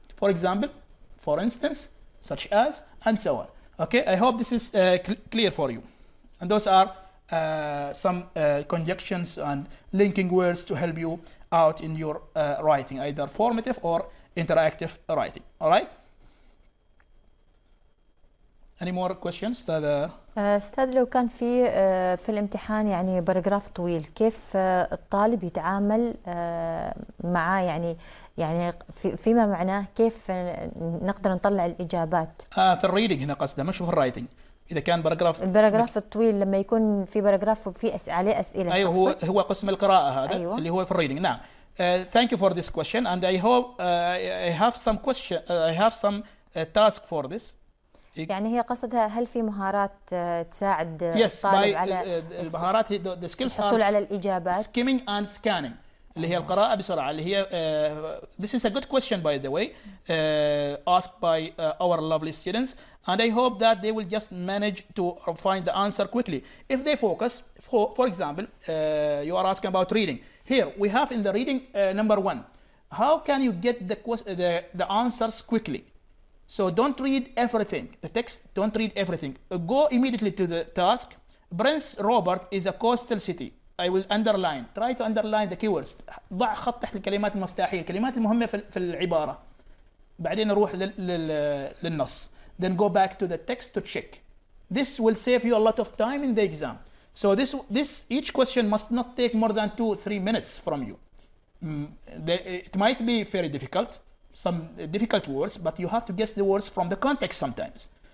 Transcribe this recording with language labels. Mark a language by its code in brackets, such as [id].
[en] For example, for instance, such as, and so on. Okay, I hope this is clear for you. And those are some conjunctions and linking words to help you out in your writing, either formative or interactive writing. All right? Any more questions? [ar] أستاذ لو كان في الامتحان يعني باراجراف طويل، كيف الطالب يتعامل معاه؟ يعني فيما معناه كيف نقدر نطلع الإجابات؟ في الريدنج هنا قصده، مش في الرايتنج. إذا كان الباراجراف الطويل، لما يكون في باراجراف وفي عليه أسئلة. أيوه، هو قسم القراءة هذا. أيوة. اللي هو في الريدنج. نعم. [en] Thank you for this question and I hope I have some task for this. [ar] يعني هي قصدها هل في مهارات تساعد الطالب على المهارات الحصول على الإجابات؟ [en] skimming and scanning [ar] اللي هي القراءة بسرعة، اللي هي [en] this is a good question by the way asked by our lovely students and I hope that they will just manage to find the answer quickly if they focus. For example, you are asking about reading. Here we have in the reading number 1, how can you get the answers quickly? So don't read everything, the text, don't read everything. Go immediately to the task. Prince Robert is a coastal city. I will underline, try to underline the keywords. [ar] ضع خط تحت الكلمات المفتاحية، الكلمات المهمة في العبارة. بعدين نروح للنص. [en] Then go back to the text to check. This will save you a lot of time in the exam. So each question must not take more than 2-3 minutes from you. It might be very difficult. Some difficult words, but you have to guess the words from the context sometimes.